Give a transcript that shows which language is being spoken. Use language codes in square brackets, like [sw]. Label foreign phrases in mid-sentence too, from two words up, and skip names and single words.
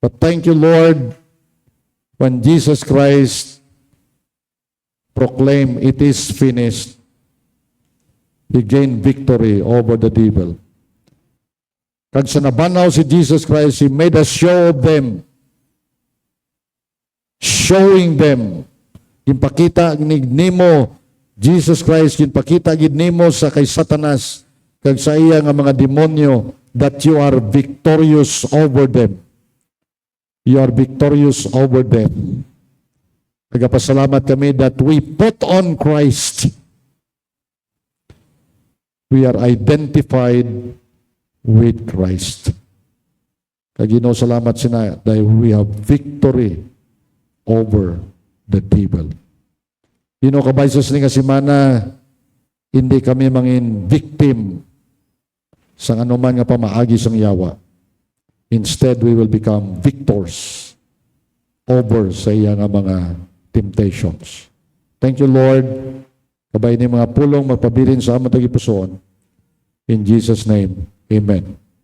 [en] But thank you, Lord, when Jesus Christ proclaimed, "It is finished," He gained victory over the devil. [hil] Kag sa nabanaw [en] si Jesus Christ, He made a show of them, showing them. [hil] Ginpakita nimo Jesus Christ, ginpakita gid nimo sa kay Satanas kag sa iya nga mga demonyo [en] that you are victorious over them. You are victorious over them. [hil] Nagpasalamat kami [en] that we put on Christ. We are identified with Christ. [hil] Kag Ginoo, salamat sina dahil [en] we have victory over the devil. [hil] Ginoo, kabaysos ni nga semana, hindi kami mangin victim sa anuman nga pamaagi sang yawa. [en] Instead, we will become victors over [hil] sa iya nga mga [en] temptations. Thank you, Lord. [hil] Kabay ni mga pulong magpabilin sa among tagipusoon. [en] In Jesus' name, amen.